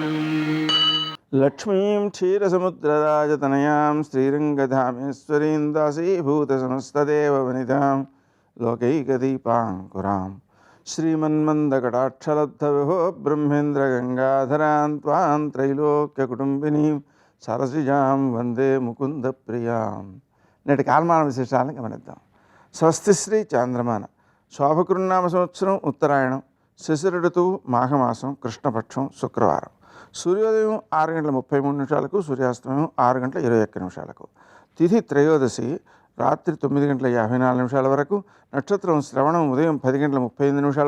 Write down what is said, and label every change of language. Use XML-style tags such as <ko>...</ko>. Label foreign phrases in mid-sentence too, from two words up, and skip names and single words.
<sa>लक्ष्मीं क्षीरसमुद्रराजतनयां श्रीरङ्गधामेश्वरीं दासीभूतसमस्तदेववनितां लोकैकदीपाङ्कुरां श्रीमन्मन्दकटाक्षलब्धविभो ब्रह्मेन्द्रगङ्गाधरां त्वां त्रैलोक्यकुटुम्बिनीं సరసిజాం వందే ముకుంద ప్రియాం.</sa> <te>నేటి కాలమాన విశేషాలను గమనిద్దాం. స్వస్తి శ్రీ చాంద్రమాన శోభకృన్నామ సంవత్సరం ఉత్తరాయణం, శిశిర ఋతువు మాఘమాసం, కృష్ణపక్షం, శుక్రవారం. సూర్యోదయం 6:33 సూర్యాస్తమయం 6:21 తిథి త్రయోదశి రాత్రి 9:54 వరకు, నక్షత్రం శ్రవణం ఉదయం 10:35</te>